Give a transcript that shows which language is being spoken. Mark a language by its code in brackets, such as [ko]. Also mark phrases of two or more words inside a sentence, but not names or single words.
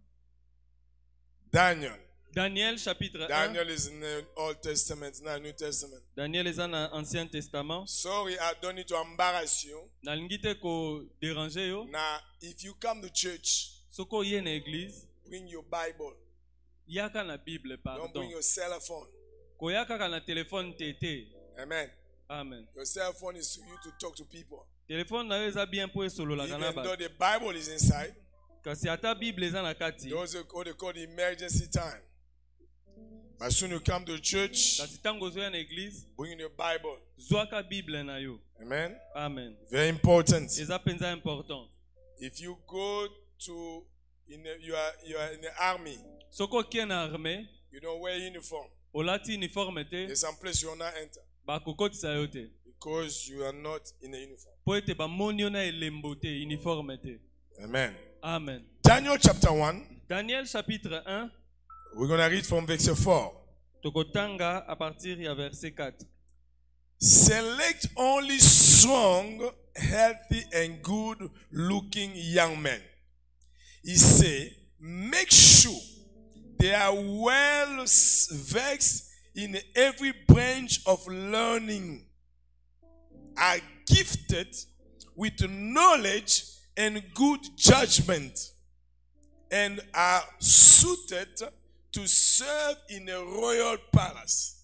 [fr] Daniel chapitre 1. [en] Daniel is in the Old Testament, not New Testament. [fr] Daniel est dans l'Ancien Testament. [en] Sorry, I don't need to embarrass you. [ln] Nalingite ko déranger yo. [en] Now, if you come to church, [ln] soko ye na église, [en] bring your Bible. [ln] Yaka na Bible, pardon. [en] Don't bring your cell phone. [ln] Ko yaka na téléphone tete. [en] Amen. Amen. Your cell phone is for you to talk to people. [ln] Téléphone na yo eza bien po esolola kana [en] Even ba. though the Bible is inside, [ln] Kasi ata Bible eza na kati. [en] those are what they call the emergency time. As soon as you come to church, [ln] Kasi tango zoya na église, [en] bring in your Bible. [ln] zwaka Bible na yo. [en] Amen. [ln] Amen. [en] Very important. [ln] Eza penza important. [en] If you go to you are in the army, [ln] Soko kie na armée, [en] you don't wear uniform. [ln] olati uniforme te, [en] There's some place you will not enter [ln] bakokotisa yo te. [en] because you are not in a uniform. [ln] Po ete bamoni yo na elembo te, uniforme te. [en] Amen. [ln] Amen. [en] Daniel chapter 1. [fr] Daniel chapitre 1, [en] We're going to read from verse 4. [ln] tokotanga [fr] à partir [ln] ya verset 4. [en] Select only strong, healthy, and good-looking young men. He said, make sure they are well versed in every branch of learning, are gifted with knowledge and good judgment, and are suited to serve in a royal palace.